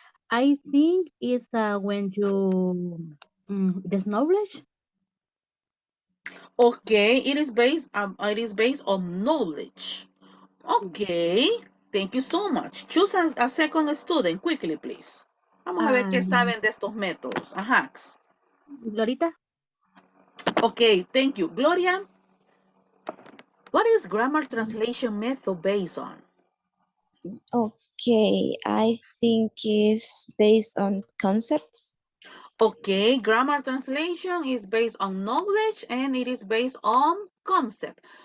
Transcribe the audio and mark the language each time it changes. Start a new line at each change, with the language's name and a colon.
English: I think it's when you this knowledge. Okay, it is based on knowledge. Okay, thank you so much. Choose a second student quickly, please.
Spanish: Vamos a ver qué saben de estos métodos. Ajá. Glorita.
English: Okay, thank you. Gloria, what is grammar translation method based on? Okay, I think it's based on concepts. Okay, grammar translation is based on knowledge and it is based on concept.